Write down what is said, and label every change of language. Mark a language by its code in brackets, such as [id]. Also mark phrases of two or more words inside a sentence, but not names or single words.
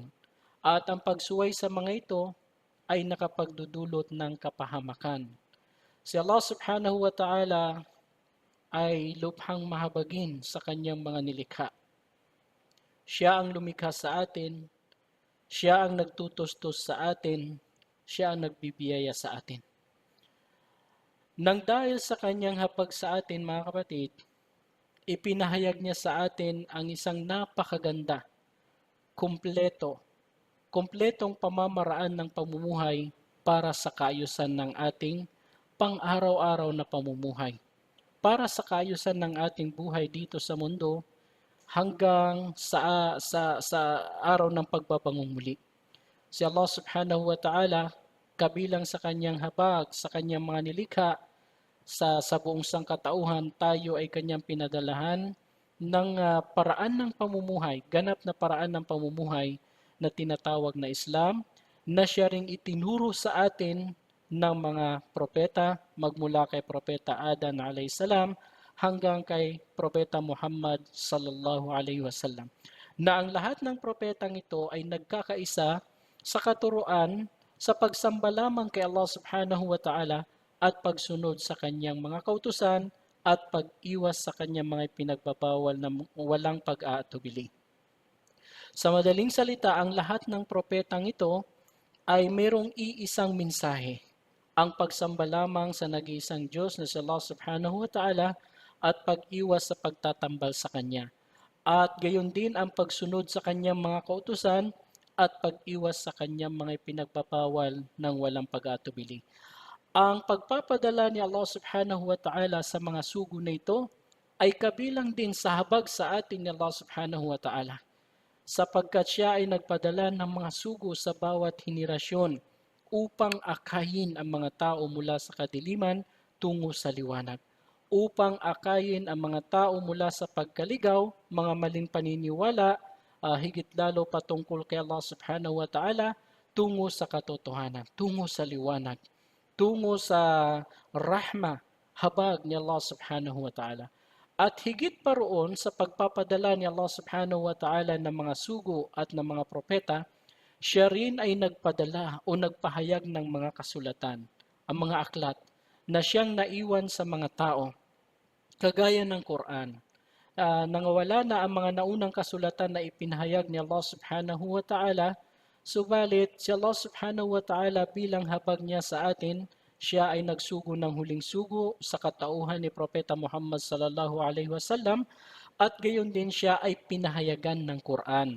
[tl] At ang pagsuway sa mga ito ay nakapagdudulot ng kapahamakan. Si Allah [ar] سبحانه وتعالى [tl] ay lubhang mahabagin sa kanyang mga nilikha. Siya ang lumikha sa atin, siya ang nagtutustos sa atin, siya ang nagbibiyaya sa atin. Nang dahil sa kanyang hapag sa atin, mga kapatid, ipinahayag niya sa atin ang isang napakaganda, kompletong pamamaraan ng pamumuhay para sa kaayusan ng ating pang-araw-araw na pamumuhay, para sa kaayusan ng ating buhay dito sa mundo hanggang sa araw ng pagbabangon muli. Si Allah [ar] سبحانه وتعالى, [tl] kabilang sa kanyang habag, sa kanyang mga nilikha, sa buong sangkatauhan, tayo ay kanyang pinadalahan ng paraan ng pamumuhay, ganap na paraan ng pamumuhay na tinatawag na Islam, na siya ring itinuro sa atin ng mga propeta, magmula kay Propeta Adan [ar] عليه السلام [tl] hanggang kay Propeta Muhammad [ar] صلى الله عليه وسلم. [tl] Na ang lahat ng propetang ito ay nagkakaisa sa katuruan sa pagsamba lamang kay Allah [ar] سبحانه وتعالى [tl] at pagsunod sa kanyang mga kautusan at pag-iwas sa kanyang mga pinagbabawal na walang pag-aatubili. Sa madaling salita, ang lahat ng propetang ito ay mayroong iisang mensahe, ang pagsamba lamang sa nag-iisang Diyos na si Allah [ar] سبحانه وتعالى [tl] at pag-iwas sa pagtatambal sa Kanya. At gayon din ang pagsunod sa Kanyang mga kautusan at pag-iwas sa Kanyang mga pinagbabawal ng walang pag-atubili. Ang pagpapadala ni Allah [ar] سبحانه وتعالى [tl] sa mga sugo na ito ay kabilang din sa habag sa atin ni Allah [ar] سبحانه وتعالى, [tl] sapagkat siya ay nagpadala ng mga sugo sa bawat henerasyon upang akayin ang mga tao mula sa kadiliman tungo sa liwanag, upang akayin ang mga tao mula sa pagkaligaw, mga maling paniniwala, higit lalo patungkol kay Allah [ar] سبحانه وتعالى, [tl] tungo sa katotohanan, tungo sa liwanag, tungo sa rahma, habag ni Allah [ar] سبحانه وتعالى. [tl] At higit pa roon sa pagpapadala ni Allah [ar] سبحانه وتعالى [tl] ng mga sugo at ng mga propeta, siya rin ay nagpadala o nagpahayag ng mga kasulatan, ang mga aklat, na siyang naiwan sa mga tao, kagaya ng Quran. Nangawala na ang mga naunang kasulatan na ipinahayag ni Allah [ar] سبحانه وتعالى, [tl] subalit si Allah [ar] سبحانه وتعالى [tl] bilang habag niya sa atin, siya ay nagsugo ng huling sugo sa katauhan ni Propeta Muhammad [ar] صلى الله عليه وسلم [tl] at gayon din siya ay pinahayagan ng Quran.